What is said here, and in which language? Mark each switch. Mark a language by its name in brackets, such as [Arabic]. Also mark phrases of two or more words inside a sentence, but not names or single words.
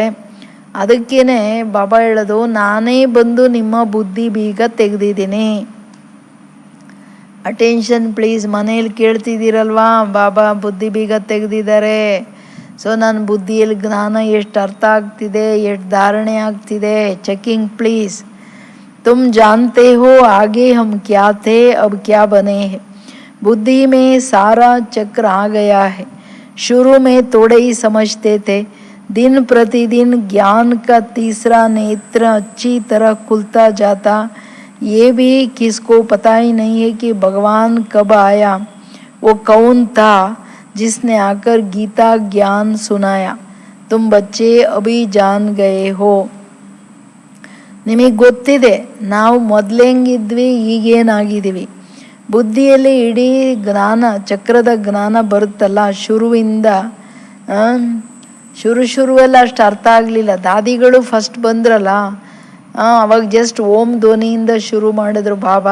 [Kannada] ಅದಕ್ಕೇನೆ ಬಾಬಾ ಹೇಳೋದು, ನಾನೇ ಬಂದು ನಿಮ್ಮ ಬುದ್ಧಿ ಬೀಗ ತೆಗೆದಿದ್ದೀನಿ. [English] attention please. [Kannada] ಮನೇಲಿ ಕೇಳ್ತಿದ್ದೀರಲ್ವಾ, ಬಾಬಾ ಬುದ್ಧಿ ಬೀಗ ತೆಗೆದಿದ್ದಾರೆ. ಸೊ ನನ್ನ ಬುದ್ಧಿಯಲ್ಲಿ ಜ್ಞಾನ ಎಷ್ಟು ಅರ್ಥ ಆಗ್ತಿದೆ, ಎಷ್ಟು ಧಾರಣೆ ಆಗ್ತಿದೆ, [English] checking please. [Hindi] तुम जानते हो आगे हम क्या थे अब क्या बने हैं. बुद्धि में सारा चक्र आ गया है. शुरू में थोड़े ही समझते थे, दिन प्रतिदिन ज्ञान का तीसरा नेत्र अच्छी तरह खुलता जाता. ये भी किसको पता ही नहीं है कि भगवान कब आया, वो कौन था जिसने आकर गीता ज्ञान सुनाया. तुम बच्चे अभी जान गए हो. [Kannada] ನಿಮಗೆ ಗೊತ್ತಿದೆ ನಾವು ಮೊದಲೆಂಗಿದ್ವಿ, ಈಗೇನಾಗಿದ್ದೀವಿ. ಬುದ್ಧಿಯಲ್ಲಿ ಇಡೀ ಜ್ಞಾನ ಚಕ್ರದ ಜ್ಞಾನ ಬರುತ್ತಲ್ಲ, ಶುರುವಿಂದ ಶುರುವೆಲ್ಲ ಅಷ್ಟು ಅರ್ಥ ಆಗಲಿಲ್ಲ. ದಾದಿಗಳು ಫಸ್ಟ್ ಬಂದ್ರಲ್ಲ, ಅವಾಗ ಜಸ್ಟ್ ಓಂ ಧ್ವನಿಯಿಂದ ಶುರು ಮಾಡಿದ್ರು ಬಾಬಾ.